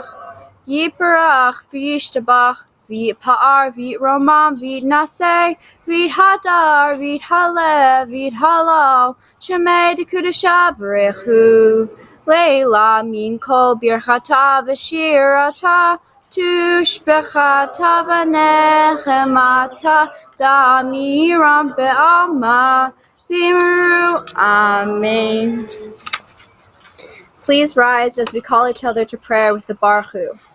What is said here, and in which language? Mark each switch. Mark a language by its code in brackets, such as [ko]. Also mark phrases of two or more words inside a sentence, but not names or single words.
[arc] וישתבח ויתפאר ויתרומם ויתנשא ויתהדר ויתעלה ויתהלל שמה דקודשא בריך הוא לעלא מן כל ברכתא ושירתא תשבחתא ונחמתא דאמירן בעלמא ואמרו אמן. [en] Please rise as we call each other to prayer with the [he] ברוך הוא.